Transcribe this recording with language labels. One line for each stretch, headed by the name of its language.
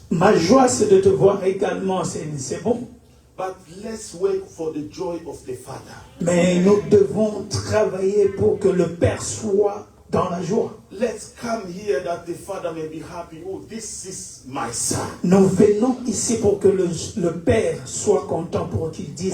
French: Ma joie, c'est de te voir également, c'est bon.
English: But let's wait for the joy of the Father.
French: Mais nous devons travailler pour que le Père soit dans la joie.
English: Let's come here that the Father may be happy. Oh, this is my son.
French: Nous venons ici pour que le Père soit content, pour qu'il dise